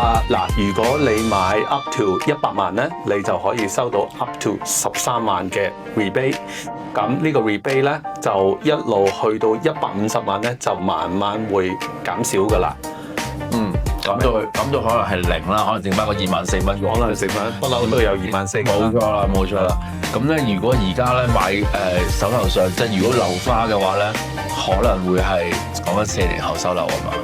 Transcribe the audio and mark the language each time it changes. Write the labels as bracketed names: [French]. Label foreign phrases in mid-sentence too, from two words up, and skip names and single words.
[Cantonese] 嗱，如果你買 [English] up to [Cantonese] 100 萬咧，你就可以收到 [English] up to [Cantonese] 13 萬嘅 rebate。咁呢個 rebate 咧就一路去到150萬咧，就慢慢會減少噶啦。咁就可能係零啦，可能剩翻個24,000蚊。可能成份不嬲都有24,000。冇錯啦，冇錯啦。咁咧，如果而家咧買手頭上，即係如果樓花嘅話咧，可能會係講緊4年後收樓啊嘛。